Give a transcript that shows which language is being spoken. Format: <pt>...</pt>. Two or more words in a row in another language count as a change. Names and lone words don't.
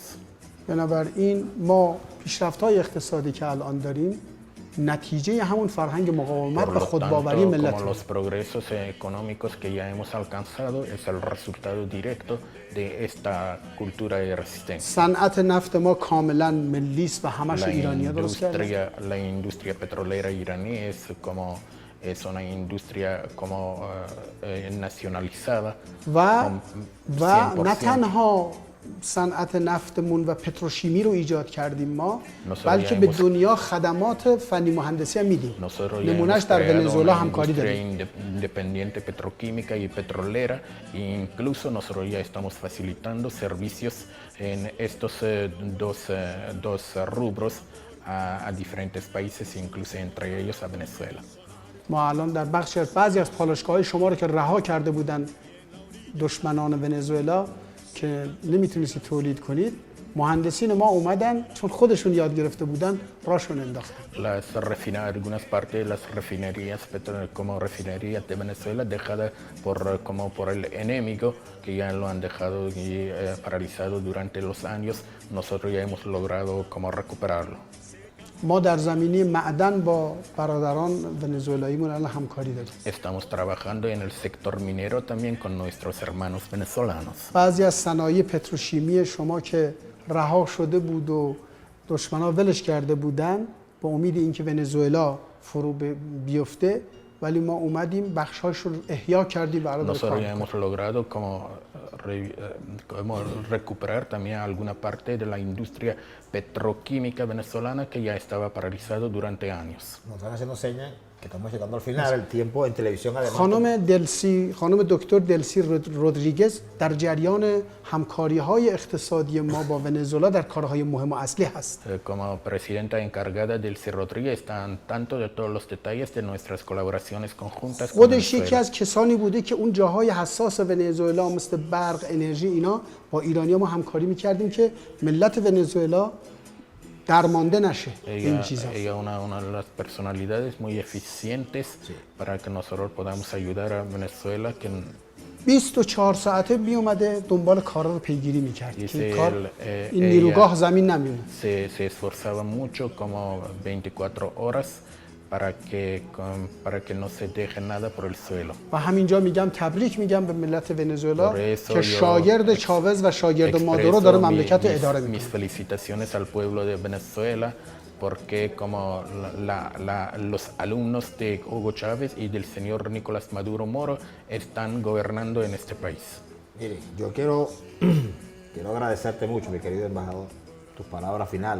<fa>بنابراین ما پیشرفت‌های اقتصادی که الان داریم نتیجه همون فرهنگ مقاومت</fa> <es>Por</es> <fa>و</fa> <es>lo</es> <fa>خودباوری</fa> <es>tanto,</es> <fa>ملت.</fa> <es>como los progresos económicos que ya hemos alcanzado es el resultado directo de esta cultura de resistencia.</es> <fa>صنعت نفت ما کاملا ملی است و همش ایرانی‌ها درست کردن.</fa> <es>La industria petrolera iraní es una industria como nacionalizada.</es> <fa>و</fa> <es>con</es> <fa>نه</fa> <es>100%.</es> <fa>تنها صنعت نفتمون و پتروشیمی رو ایجاد کردیم ما،</fa> <es>Nosotros</es> <fa>بلکه</fa> <es>ya</es> <fa>به</fa> <es>hemos-</es> <fa>دنیا خدمات فنی مهندسی هم میدیم.</fa> <es>Nosotros ya</es> <fa>نمونهش</fa> <es>hemos</es> <fa>در</fa> <es>creado</es> <fa>ونزوئلا</fa> <es>una</es> <fa>همکاری</fa> <es>industria</es> <fa>داریم.</fa> <es>independiente petroquímica y petrolera e incluso nosotros ya estamos facilitando servicios en estos dos rubros a diferentes países, incluso entre ellos a Venezuela.</es> <fa>ما الان در بعضی از پالایشگاه‌های شما رو که رها کرده بودن دشمنان ونزوئلا که نمیتونستید تولید کنید، مهندسین ما اومدن چون خودشون یاد گرفته بودن راشون انداختن.</fa> <es>Algunas partes de las refinerías como refinerías de Venezuela dejadas por el enemigo que ya lo han dejado paralizado durante los años, nosotros ya hemos logrado como recuperarlo.</es> <fa>ما در زمینه معدن با برادران ونزوئلاییمون الان همکاری داریم.</fa> <es>Estamos trabajando en el sector minero también con nuestros hermanos venezolanos.</es> <fa>بعضی از صنایع پتروشیمی شما که رها شده بود و دشمنا ولش کرده بودن با امید اینکه ونزوئلا فرو بیفته، ولی ما اومدیم بخش‌هاش رو احیا کردیم و الان داره کار</fa> <es>Nosotros ya</es> <fa>می‌کنه.</fa> <es>hemos logrado como recuperar también alguna parte de la industria petroquímica venezolana que ya estaba paralizado durante años. Nos están haciendo señas que estamos llegando al final. El tiempo en televisión además.</es> <fa>خانم دکتر دلسی رودریگز در جریان همکاری‌های اقتصادی ما با ونزوئلا در کارهای مهم و اصلی هست.</fa> <es>Como presidenta encargada del CIR Rodríguez está al tanto de todos los detalles de nuestras colaboraciones conjuntas con</es> <fa>خودش یکی</fa> <es>Venezuela.</es> <fa>از کسانی بوده که اون جاهای حساس ونزوئلا مثل برق، انرژی، اینا با ایرانی‌ها ما همکاری می‌کردیم که ملت ونزوئلا درمانده نشه این چیزا.</fa> <es>Ella una de las personalidades muy eficientes para que nosotros podamos ayudar a Venezuela que</es> <fa>24 ساعته می اومده دنبال کارا رو پیگیری می‌کرد که</fa> <es>Dice</es> <fa>این کار</fa> <es>él,</es> <fa>این نیروگاه زمین نمیونه.</fa> <es>se esforzaba mucho como 24 horas para que no se deje nada por el suelo.</es> <fa>و همینجا میگم تبریک میگم به ملت ونزوئلا</fa> <es>Por eso</es> <fa>که</fa> <es>yo</es> <fa>شاگرد چاوز و شاگرد مادورو داره مملکت رو اداره</fa> <es>mis</es> <fa>میکنه.</fa> <es>felicitaciones al pueblo de Venezuela porque como los alumnos de Hugo Chávez y del señor Nicolás Maduro Moro están gobernando en este país. Mire, yo quiero agradecerte mucho, mi querido embajador, tus palabras finales.</es>